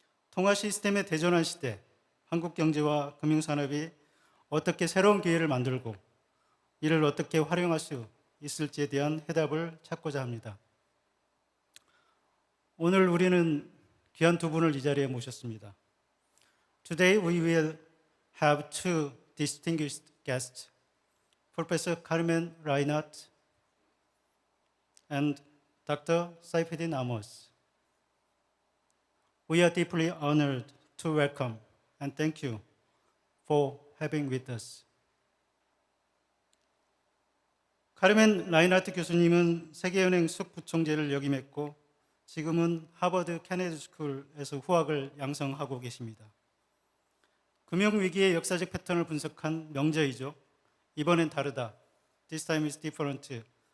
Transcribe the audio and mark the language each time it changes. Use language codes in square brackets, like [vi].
[ko] 통화 시스템의 대전환 시대, 한국 경제와 금융산업이 어떻게 새로운 기회를 만들고 이를 어떻게 활용할 수 있을지에 대한 해답을 찾고자 합니다. 오늘 우리는 귀한 두 분을 이 자리에 모셨습니다. [en] Today we will have two distinguished guests, Professor Carmen Reinhart and Dr. Siphin Amos. We are deeply honored to welcome and thank you for having with us. [ko] 카르멘 라인하트 교수님은 세계은행 수석부총재를 역임했고 지금은 하버드 케네디 스쿨에서 후학을 양성하고 계십니다. 금융위기의 역사적 패턴을 분석한 명저이죠. 이번엔 다르다. [en] This time is different.